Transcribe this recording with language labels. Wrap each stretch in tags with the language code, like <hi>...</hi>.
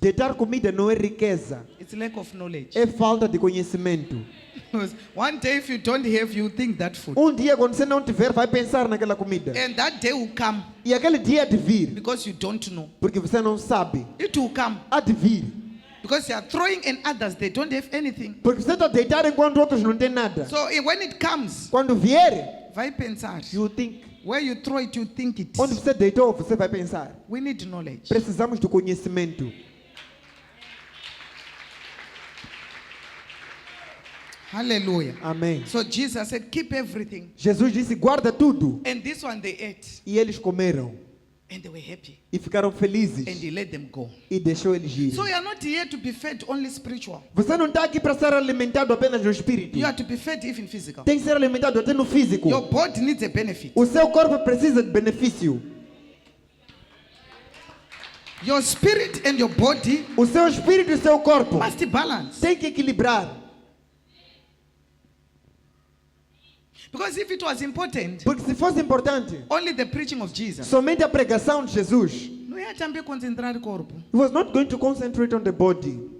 <pt>Deitar comida não é riqueza,</pt> <en>It's lack of knowledge.</en> <pt>é falta de conhecimento.</pt> <en>Because one day if you don't have, you think that food.</en> <pt>Dia, quando você não tiver, vai pensar naquela comida.</pt> <en>And that day will come</en> <pt>E aquele dia há de vir,</pt> <en>because you don't know.</en> <pt>porque você não sabe.</pt> <en>It will come</en> <pt>Há de vir.</pt> <en>because you are throwing and others, they don't have anything.</en> <pt>Porque você está deitado enquanto outros não têm nada.</pt> <en>So when it comes,</en> <pt>Quando vier, vai pensar.</pt> <en>you think. Where you throw it, you think it.</en> <pt>Onde você deitou, você vai pensar.</pt> <en>We need knowledge.</en> <pt>Precisamos do conhecimento.</pt> <en>Hallelujah.</en> <pt>Amém.</pt> <en>So Jesus said, keep everything.</en> <pt>Jesus disse, guarda tudo.</pt> <en>And this one they ate.</en> <pt>E eles comeram.</pt> <en>And they were happy.</en> <pt>E ficaram felizes.</pt> <en>And he let them go.</en> <pt>E deixou eles ir.</pt> <en>So you are not here to be fed only spiritual.</en> <pt>Você não está aqui para ser alimentado apenas no espírito.</pt> <en>You are to be fed even physical.</en> <pt>Tem que ser alimentado até no físico.</pt> <en>Your body needs a benefit.</en> <pt>O seu corpo precisa de benefício.</pt> <en>Your spirit and your body</en> <pt>O seu espírito e o seu corpo</pt> <en>must balance.</en> <pt>tem que equilibrar.</pt> <en>Because if it was important,</en> <pt>Porque se fosse importante,</pt> <en>only the preaching of Jesus,</en> <pt>somente a pregação de Jesus, não ia também concentrar o corpo.</pt> <en>he was not going to concentrate on the body.</en>